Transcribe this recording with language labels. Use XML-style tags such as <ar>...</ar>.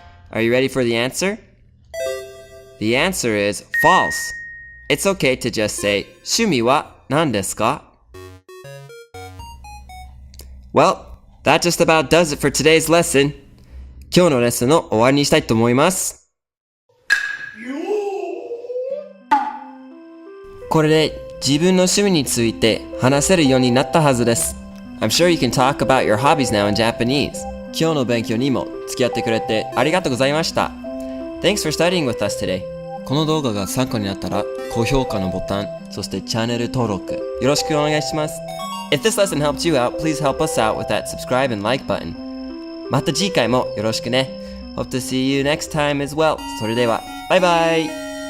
<en>Are you ready for the answer? The answer is false. It's okay to just say</en> <ja>趣味は何ですか?</ja> <en>Well, that just about does it for today's lesson.</en> <ja>今日のレッスンの終わりにしたいと思います。これで自分の趣味について話せるようになったはずです。</ja> <en>I'm sure you can talk about your hobbies now in Japanese.</en> <ja>今日の勉強にも付き合ってくれてありがとうございました。</ja> <en>Thanks for studying with us today.</en> <ja>この動画が参考になったら高評価のボタン、そしてチャンネル登録よろしくお願いします。</ja> <en>If this lesson helped you out, please help us out with that subscribe and like button.</en> <ja>また次回もよろしくね。</ja> <en>Hope to see you next time as well.</en> <ja>それでは、バイバイ</ja>